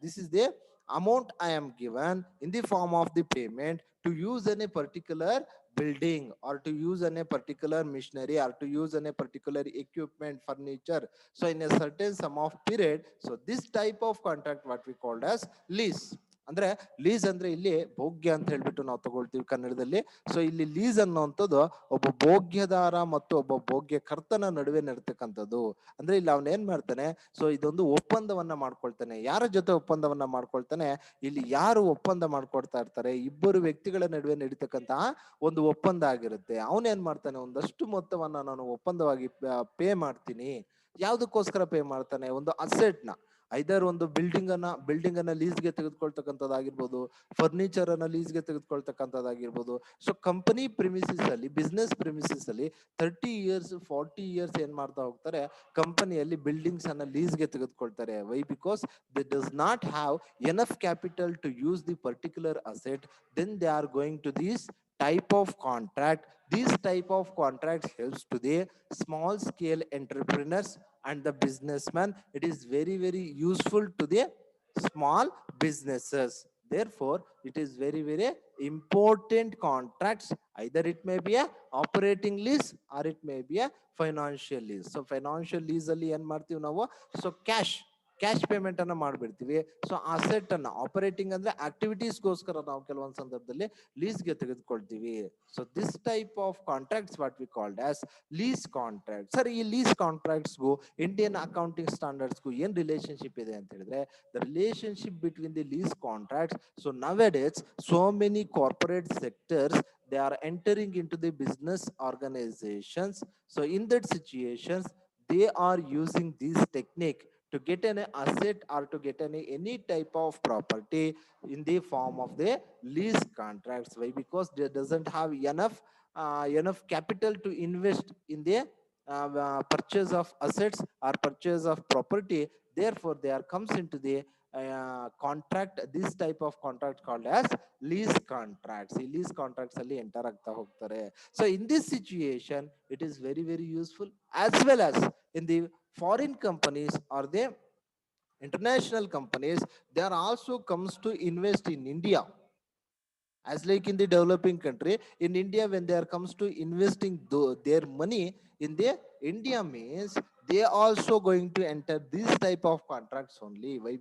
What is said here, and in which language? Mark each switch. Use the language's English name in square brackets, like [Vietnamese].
[English] This is the amount I am given in the form of the payment to use any particular building, or to use in a particular machinery, or to use in a particular equipment, furniture. So in a certain sum of period, so this type of contract what we called as lease. [Kannada] ಅಂದ್ರೆ lease ಅಂದ್ರೆ ಇಲ್ಲಿ ಭೋಗ್ಯ ಅಂತ ಹೇಳ್ಬಿಟ್ಟು ನಾವು ತಗೊಳ್ತೀವಿ ಕನ್ನಡದಲ್ಲಿ. So ಇಲ್ಲಿ lease ಅನ್ನುವಂಥದ್ದು ಒಬ್ಬ ಭೋಗ್ಯದಾರ ಮತ್ತು ಒಬ್ಬ ಭೋಗ್ಯಕರ್ತನ ನಡುವೆ ನಡೀತಕ್ಕಂಥದ್ದು. ಅಂದ್ರೆ ಇಲ್ಲಿ ಅವನ್ ಏನ್ ಮಾಡ್ತಾನೆ, ಸೊ ಇದೊಂದು ಒಪ್ಪಂದವನ್ನ ಮಾಡ್ಕೊಳ್ತಾನೆ. ಯಾರ ಜೊತೆ ಒಪ್ಪಂದವನ್ನ ಮಾಡ್ಕೊಳ್ತಾನೆ, ಇಲ್ಲಿ ಯಾರು ಒಪ್ಪಂದ ಮಾಡ್ಕೊಡ್ತಾ ಇರ್ತಾರೆ, ಇಬ್ಬರು ವ್ಯಕ್ತಿಗಳ ನಡುವೆ ನಡೀತಕ್ಕಂತಹ ಒಂದು ಒಪ್ಪಂದ ಆಗಿರುತ್ತೆ. ಅವನೇನ್ ಮಾಡ್ತಾನೆ, ಒಂದಷ್ಟು ಮೊತ್ತವನ್ನ ನಾನು ಒಪ್ಪಂದವಾಗಿ ಪೇ ಮಾಡ್ತೀನಿ. ಯಾವ್ದಕ್ಕೋಸ್ಕರ ಪೇ ಮಾಡ್ತಾನೆ, ಒಂದು ಅಸೆಟ್ ನ, ಐದರ್ ಒಂದು ಬಿಲ್ಡಿಂಗ್ ಅನ್ನ ಲೀಸ್ಗೆ ತೆಗೆದುಕೊಳ್ತಕ್ಕಂಥದ್ದಾಗಿರ್ಬೋದು, ಫರ್ನಿಚರ್ ಅನ್ನ ಲೀಸ್ಗೆ ತೆಗೆದುಕೊಳ್ತಕ್ಕಂಥದ್ದಾಗಿರ್ಬೋದು. ಸೊ ಕಂಪನಿ ಪ್ರಿಮಿಸಿಸ್ ಅಲ್ಲಿ, ಬಿಸ್ನೆಸ್ ಪ್ರಿಮಿಸಿಸ್ ಅಲ್ಲಿ [English] 30 years 40 years [Kannada] ಏನ್ ಮಾಡ್ತಾ ಹೋಗ್ತಾರೆ, ಕಂಪನಿಯಲ್ಲಿ ಬಿಲ್ಡಿಂಗ್ಸ್ ಅನ್ನ ಲೀಸ್ಗೆ ತೆಗೆದುಕೊಳ್ತಾರೆ. Y? [English] Because they does not have enough capital to use the particular asset. Then they are going to these type of contract. This type of contract helps to the small scale entrepreneurs and the businessman. It is very very useful to the small businesses. Therefore it is very very important contracts. Either it may be a operating lease or it may be a financial lease. So financial lease [Kannada] ಅಲ್ಲಿ ಏನ್ ಮಾಡ್ತೀವಿ ನಾವು, so cash payment ಅನ್ನ ಮಾಡ್ಬಿಡ್ತೀವಿ. So asset ಅನ್ನ, operating ಅಂದ್ರೆ ಆಕ್ಟಿವಿಟೀಸ್ಗೋಸ್ಕರ ನಾವು ಕೆಲವೊಂದು ಸಂದರ್ಭದಲ್ಲಿ ಲೀಸ್ಗೆ ತೆಗೆದುಕೊಳ್ತೀವಿ. [English] So this type of contracts what we called as lease contract. [Kannada] Sir ಈ ಲೀಸ್ ಕಾಂಟ್ರಾಕ್ಟ್ಸ್ಗೂ ಇಂಡಿಯನ್ ಅಕೌಂಟಿಂಗ್ ಸ್ಟ್ಯಾಂಡರ್ಡ್ಸ್ಗೂ ಏನ್ ರಿಲೇಶನ್ಶಿಪ್ ಇದೆ ಅಂತ ಹೇಳಿದ್ರೆ, [English] The relationship between the lease contracts. So nowadays so many corporate sectors, they are entering into the business organizations. So in that situations they are using this technique to get an asset or to get any type of property in the form of the lease contracts. Why? Because they doesn't have enough capital to invest in the purchase of assets or purchase of property. Therefore they are comes into the contract, this type of contract called as lease contracts. [Kannada] ಈ lease contracts ಅಲ್ಲಿ enter ಆಗ್ತಾ ಹೋಗ್ತಾರೆ. [English] So in this situation it is very very useful. As well as in the foreign companies or the international companies, they are also comes to invest in India. As like in the developing country, in India when they are comes to investing their money in the India, means they also going to enter this type of contracts only. Why?